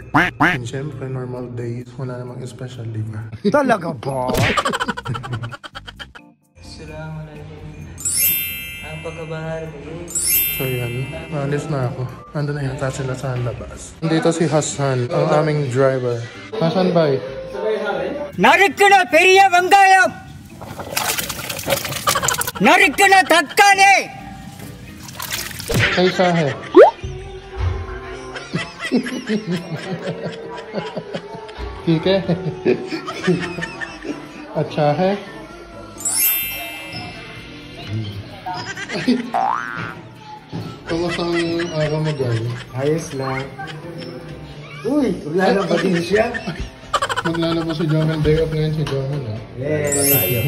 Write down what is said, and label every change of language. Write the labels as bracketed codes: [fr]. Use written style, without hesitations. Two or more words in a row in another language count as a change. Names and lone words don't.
[tl] And syempre, [en] normal days, [tl] wala namang special, di ba? Talaga ba? Ang pagkabahal mo. So yan, maalis na ako. Ando na yata sila sa labas. Dito si Hassan, ang aming driver. Hassan, bye. [ta] நறுக்குன பெரிய வெங்காயம் நறுக்குன தக்காளி [hi] कैसा है? ठीक है? अच्छा है? [tl] Kamusta ang araw mo, guys? Ayos lang. Uy, maglalaba din siya. Maglalaba si Jomel. [en] Day off [tl] ngayon si Jomel, ha? Yay!